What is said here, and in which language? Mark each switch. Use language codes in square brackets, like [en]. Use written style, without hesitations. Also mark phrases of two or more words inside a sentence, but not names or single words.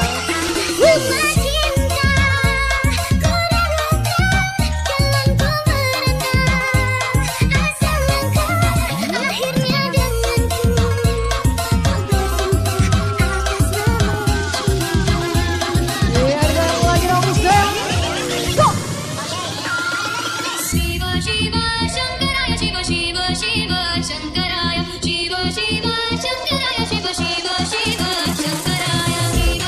[id] Atas nama cinta, ku relakan jalanku merendah. Asal engkau akhirnya denganku, kau bersumpah atas nama cinta. Biar lagi dong Muslim. Go. [sa] शिव शिव शङ्कराय शिव शिव शिव शङ्कराय शिव शिव शङ्कराय शिव शिव शिव शङ्कराय